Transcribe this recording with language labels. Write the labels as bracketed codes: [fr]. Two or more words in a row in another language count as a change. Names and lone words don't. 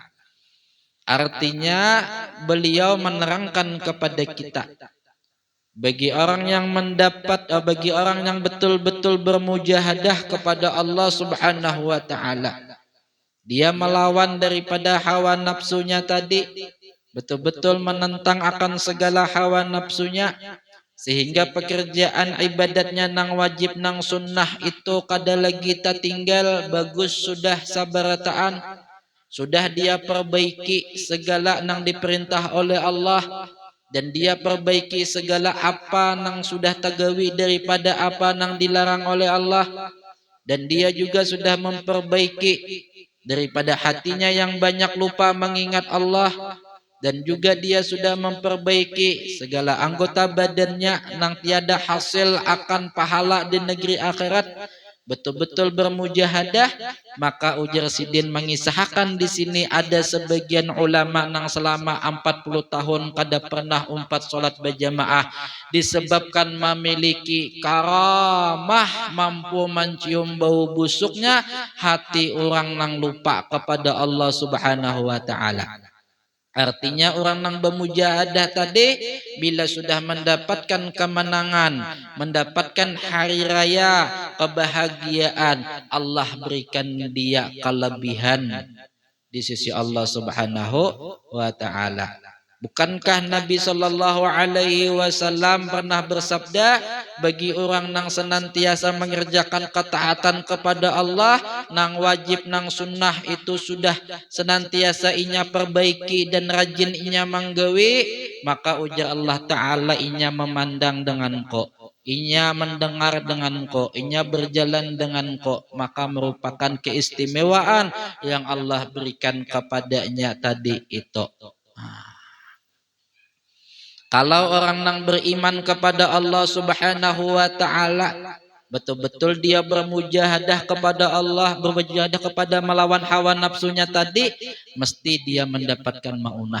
[id] Artinya beliau menerangkan kepada kita, bagi orang yang betul-betul bermujahadah kepada Allah [ar] سبحانه وتعالى, [id] dia melawan daripada hawa nafsunya tadi, betul-betul menentang akan segala hawa nafsunya, sehingga pekerjaan ibadatnya nang wajib nang sunnah itu kada lagi tertinggal, bagus sudah [bjn] sabarataan, sudah dia perbaiki segala nang diperintah oleh Allah, dan dia perbaiki segala apa nang sudah tagawi daripada apa nang dilarang oleh Allah, [id] dan dia juga sudah memperbaiki daripada hatinya yang banyak lupa mengingat Allah, dan juga dia sudah memperbaiki segala anggota badannya nang tiada hasil akan pahala di negeri akhirat, betul-betul bermujahadah. [bjn] Maka ujar Sidin mengisahkan di sini ada sebagian ulama nang selama 40 tahun kada pernah umpat solat berjamaah disebabkan memiliki karamah mampu mencium bau busuknya hati orang nang lupa kepada Allah [ar] سبحانه وتعالى. [id] Artinya orang yang bermujahadah tadi bila sudah mendapatkan kemenangan, mendapatkan hari raya, kebahagiaan, Allah berikan dia kelebihan di sisi Allah [ar] سبحانه وتعالى. [id] Bukankah Nabi [ar] صلى الله عليه وسلم [id] pernah bersabda, bagi orang nang senantiasa mengerjakan ketaatan kepada Allah, [bjn] nang wajib nang sunnah itu sudah senantiasa inya perbaiki dan rajin inya manggawi, maka ujar Allah taala inya memandang dengan ko, inya mendengar dengan ko, inya berjalan dengan ko, [id] maka merupakan keistimewaan yang Allah berikan kepadanya tadi itu. Kalau orang yang beriman kepada Allah [ar] سبحانه وتعالى, [id] betul-betul dia bermujahadah kepada Allah, bermujahadah kepada melawan hawa nafsunya tadi, mesti dia mendapatkan maunah.